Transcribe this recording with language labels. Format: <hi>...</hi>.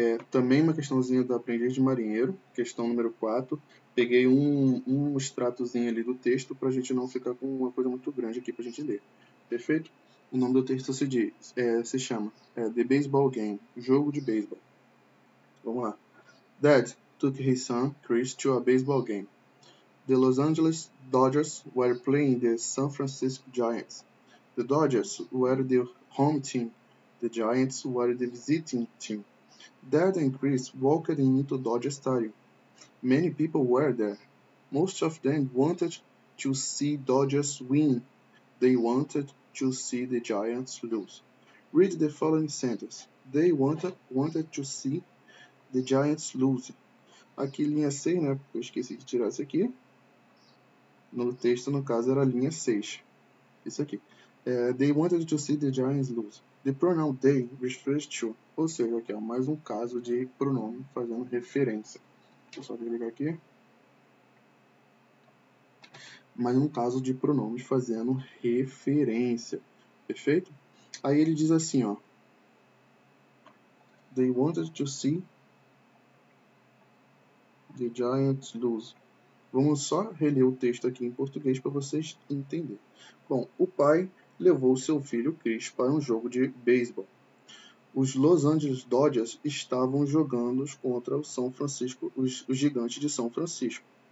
<pt>Também uma questãozinha da Aprendiz de Marinheiro, questão número 4. Peguei um extratozinho ali do texto para a gente não ficar com uma coisa muito grande aqui para a gente ler. Perfeito? O nome do texto se chama The Baseball Game, jogo de beisebol. Vamos lá.</pt> <en>Dad took his son, Chris, to a baseball game. The Los Angeles Dodgers were playing the San Francisco Giants. The Dodgers were the home team. The Giants were the visiting team. Dad and Chris walked into Dodger Stadium. Many people were there. Most of them wanted to see Dodgers win. They wanted to see the Giants lose. Read the following sentence. They wanted to see the Giants lose.</en> <pt>Aqui linha 6, né? Eu esqueci de tirar isso aqui. No texto, no caso, era a linha 6. Isso aqui.</pt> <en>They wanted to see the Giants lose. The pronoun they refers to.</en> <pt>Ou seja, aqui é mais um caso de pronome fazendo referência. Deixa eu só desligar aqui. Mais um caso de pronomes fazendo referência. Perfeito? Aí ele diz assim, ó.</pt> <en>They wanted to see the Giants lose.</en> <pt>Vamos só reler o texto aqui em português para vocês entenderem. Bom, o pai levou seu filho Chris para um jogo de beisebol. Os Los Angeles Dodgers estavam jogando contra o São Francisco, os Gigantes de São Francisco.</pt>